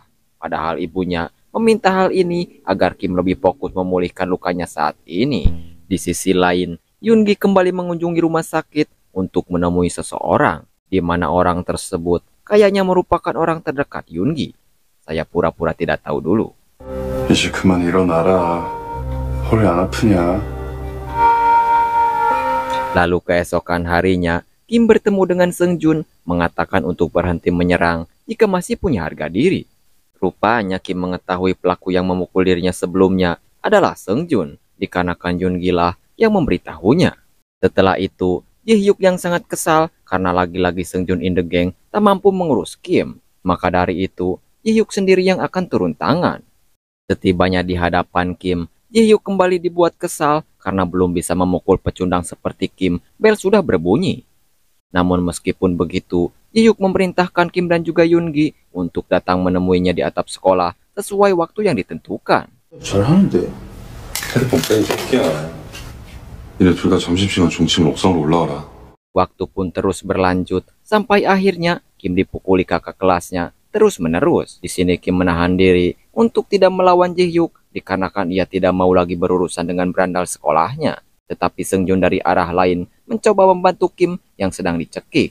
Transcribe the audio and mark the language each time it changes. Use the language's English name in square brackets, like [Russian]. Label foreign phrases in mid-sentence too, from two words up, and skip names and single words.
[Indonesian] Padahal ibunya meminta hal ini agar Kim lebih fokus memulihkan lukanya saat ini. Di sisi lain, Yoongi kembali mengunjungi rumah sakit untuk menemui seseorang, di mana orang tersebut kayaknya merupakan orang terdekat Yoongi. Saya pura-pura tidak tahu dulu. [Korean] 이제 그만 일어나라. 허리 안 아프냐? [Indonesian] Lalu keesokan harinya, Kim bertemu dengan Seungjun, mengatakan untuk berhenti menyerang jika masih punya harga diri. Rupanya Kim mengetahui pelaku yang memukul dirinya sebelumnya adalah Seungjun, dikarenakan Yoongi lah yang memberitahunya. Setelah itu, Ji-hyuk yang sangat kesal karena lagi-lagi Seungjun [English] in the gang [Indonesian] tak mampu mengurus Kim. Maka dari itu, Ji-hyuk sendiri yang akan turun tangan. Setibanya di hadapan Kim, Ji-hyuk kembali dibuat kesal karena belum bisa memukul pecundang seperti Kim. Bel sudah berbunyi. Namun meskipun begitu, Ji-hyuk memerintahkan Kim dan juga Yoongi untuk datang menemuinya di atap sekolah sesuai waktu yang ditentukan. [Korean] 잘하는데. 핸드폰 빼, 이 새끼야. 니네 둘 다 점심시간 종치면 옥상으로 올라와라. [Indonesian] Waktu pun terus berlanjut sampai akhirnya Kim dipukuli kakak kelasnya terus-menerus. Di sini Kim menahan diri untuk tidak melawan Ji-hyuk dikarenakan ia tidak mau lagi berurusan dengan berandal sekolahnya. Tetapi Seungjun dari arah lain mencoba membantu Kim yang sedang dicekik.